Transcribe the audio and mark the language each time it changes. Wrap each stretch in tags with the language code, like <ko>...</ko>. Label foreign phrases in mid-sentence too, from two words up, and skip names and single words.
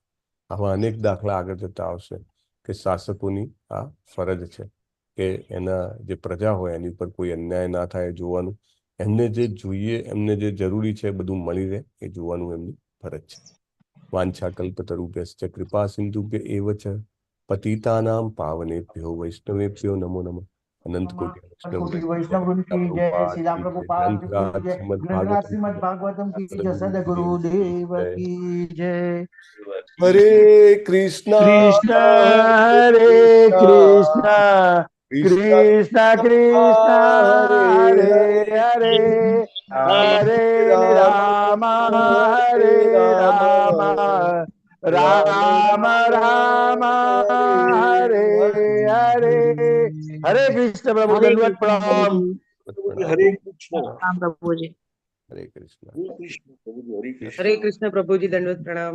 <gu>આવા અનેક દાખલા આગળ જતા આવશે કે શાસકોની આ ફરજ છે કે એના જે પ્રજા હોય એની ઉપર કોઈ અન્યાય ના થાય જોવાનું, એમને જે જોઈએ, એમને જે જરૂરી છે બધું મળી રહે એ જોવાનું એમની ફરજ છે.</gu> <sa>વાંછા કલ્પતરુભ્યશ્ચ કૃપા સિંધુભ્ય એવ ચ પતિતાનામ પાવનેભ્યો વૈષ્ણવેભ્યો નમો નમઃ. અનંત કોટિ</sa> <hi>कोटि वैष्णव वृंद की जय, श्री राम प्रभुपाद की जय, ग्रंथराज श्रीमद भागवतम की जय, सदगुरुदेव की जय।</hi> <sa>हरे कृष्णा कृष्ण हरे कृष्ण, कृष्ण कृष्ण हरे हरे, हरे राम हरे राम, રામ રામ હરે હરે.</sa> <gu>હરે કૃષ્ણ પ્રભુ, હરે દંડવત કૃષ્ણ પ્રણામ. પ્રભુજી. હરે કૃષ્ણ રામ પ્રભુજી. હરે કૃષ્ણ. હરે કૃષ્ણ પ્રભુજી, હરે કૃષ્ણ. હરે કૃષ્ણ પ્રભુજી, દંડવત પ્રણામ.</gu>